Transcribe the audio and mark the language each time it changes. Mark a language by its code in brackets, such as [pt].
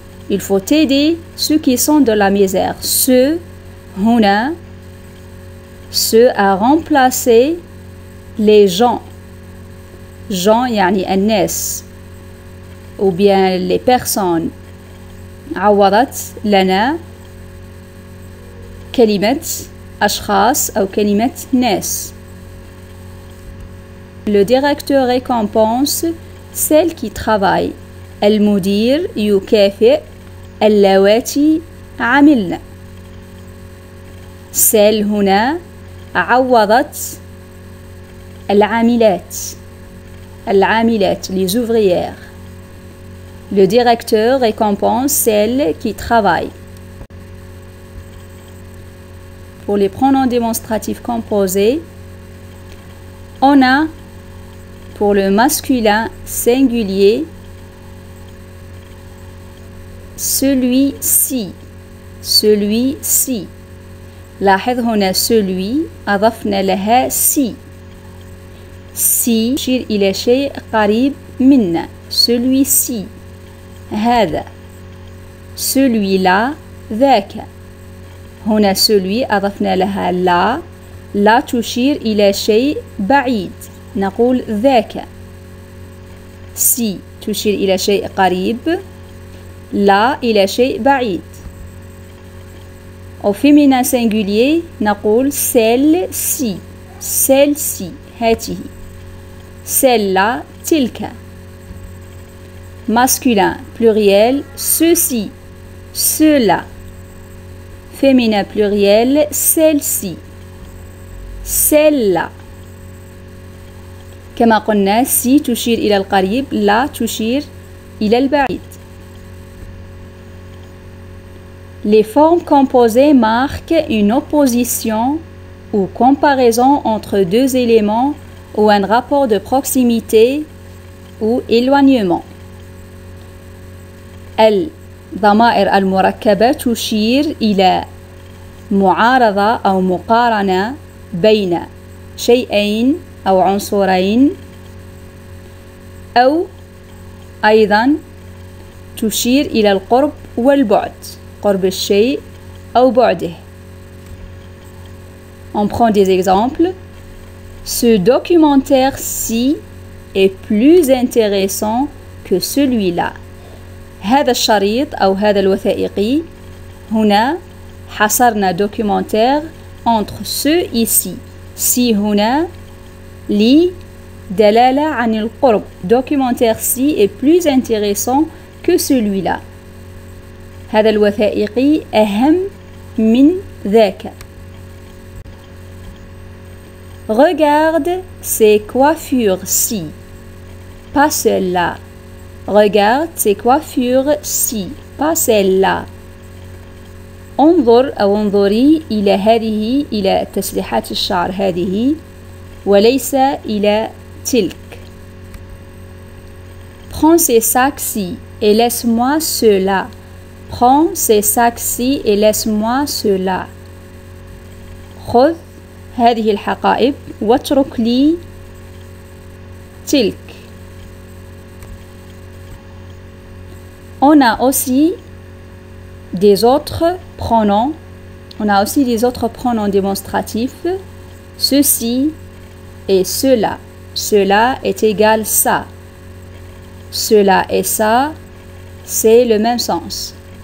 [fr] Il faut aider ceux qui sont de la misère. Ceux [ar] هنا [fr] ceux à remplacer les gens. gens [ar] يعني الناس [fr] ou bien les personnes. [ar] عوضت لنا كلمة أشخاص أو كلمة ناس. [fr] Le directeur récompense celle qui travaille. [ar] المدير يكافئ اللواتي عملن. celle هنا عوضت العاملات. العاملات [fr] les ouvrières. Le directeur récompense celle qui travaille. Pour les pronoms démonstratifs composés, on a pour le masculin singulier celui-ci. celui-ci. [ar] لاحظ هنا celui أضفنا لها si. si يشير إلى شيء قريب منا. celui-ci هذا. celui-là ذاك. هنا celui أضفنا لها لا. لا تشير إلى شيء بعيد نقول ذاك. si تشير إلى شيء قريب. لا إلى شيء بعيد. [fr] Au féminin singulier [ar] نقول [fr] celle-ci. [ar] celle-ci هذه. celle-là تلك. [fr] Masculin pluriel ceux-ci. ceux-là. Féminin pluriel celle-ci. celle-là. [ar] كما قلنا si تشير إلى القريب. لا تشير إلى البعيد. [fr] Les formes composées marquent une opposition ou comparaison entre deux éléments ou un rapport de proximité ou éloignement. [ar] الضمائر المركبة تشير إلى معارضة أو مقارنة بين شيئين أو عنصرين أو أيضا تشير إلى القرب والبعد. قرب الشيء أو بعده. [fr] On prend des exemples. Ce documentaire-ci est plus intéressant que celui-là. [ar] هذا الشريط أو هذا الوثائقي. هنا حصرنا documentaire [fr] entre ceux ici. [ar] si هنا لدلالة عن القرب. [fr] documentaire-ci est plus intéressant que celui-là. [ar] هذا الوثائقي أهم من ذاك. [fr] Regarde ces coiffures-ci. Pas celle-là. Regarde ces coiffures-ci. Pas celle-là. [ar] انظر أو انظري إلى هذه إلى تسريحات الشعر هذه وليس إلى تلك. [fr] Prends ces sacs-ci et laisse-moi ceux-là. Prends ces sacs-ci et laisse-moi ceux-là. [ar] خذ هذه الحقائب واترك لي تلك. [fr] On a aussi des autres pronoms. On a aussi des autres pronoms démonstratifs. Ceci et cela. cela est égal ça. Cela et ça, c'est le même sens.